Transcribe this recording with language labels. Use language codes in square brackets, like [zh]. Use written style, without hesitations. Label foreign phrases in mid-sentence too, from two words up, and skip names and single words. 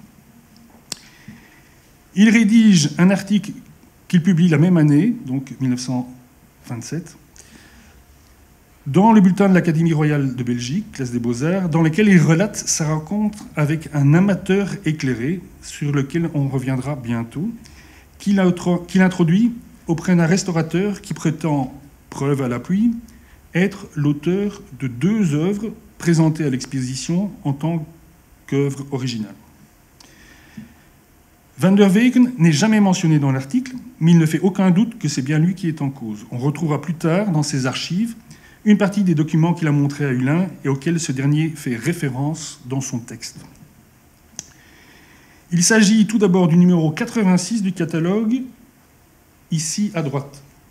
[fr] Il rédige un article qu'il publie la même année, donc 1927, dans le bulletin de l'Académie royale de Belgique, classe des beaux-arts, dans lequel il relate sa rencontre avec un amateur éclairé, sur lequel on reviendra bientôt, qu'il introduit auprès d'un restaurateur qui prétend, preuve à l'appui, être l'auteur de 2 œuvres présentées à l'exposition en tant qu'œuvre originale. Van der Weycken n'est jamais mentionné dans l'article, mais il ne fait aucun doute que c'est bien lui qui est en cause. On retrouvera plus tard dans ses archives une partie des documents qu'il a montrés à Hulin et auxquels ce dernier fait référence dans son texte. Il s'agit tout d'abord du numéro 86 du catalogue, ici à droite.